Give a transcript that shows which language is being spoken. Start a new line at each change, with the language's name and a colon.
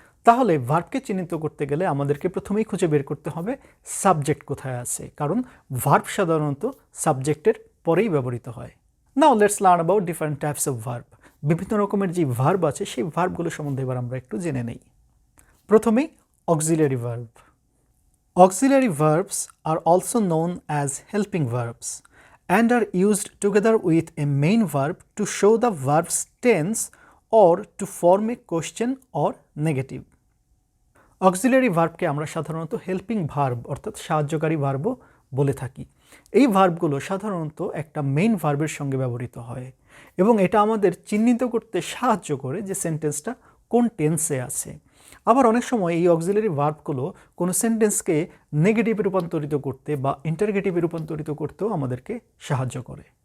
Bangla: তাহলে ভার্বকে চিহ্নিত করতে গেলে আমাদেরকে প্রথমেই খুঁজে বের করতে হবে সাবজেক্ট কোথায় আছে, কারণ ভার্ব সাধারণত সাবজেক্টের পরেই ব্যবহৃত হয়।
English: Now let's learn about different types of verb.
Bangla: বিভিন্ন রকমের যে ভার্ব আছে সেই ভার্বগুলো সম্বন্ধে এবার আমরা একটু জেনে নেই। প্রথমেই
English: auxiliary verb. Auxiliary verbs are also known as helping verbs and are used together with a main verb to show the verb's tense or to form a question or negative.
Bangla: Auxiliary verbকে আমরা সাধারণত helping verb অর্থাৎ সাহায্যকারী ভার্বও বলে থাকি। এই ভার্বগুলো সাধারণত একটা main ভার্বের সঙ্গে ব্যবহৃত হয় এবং এটা আমাদের চিহ্নিত করতে সাহায্য করে যে সেন্টেন্সটা কোন টেন্সে আছে। আবার অনেক সময় এই অক্সিলারি ভার্বগুলো কোনো সেন্টেন্সকে নেগেটিভে রূপান্তরিত করতে বা ইন্টারগেটিভে রূপান্তরিত করতেও আমাদেরকে সাহায্য করে।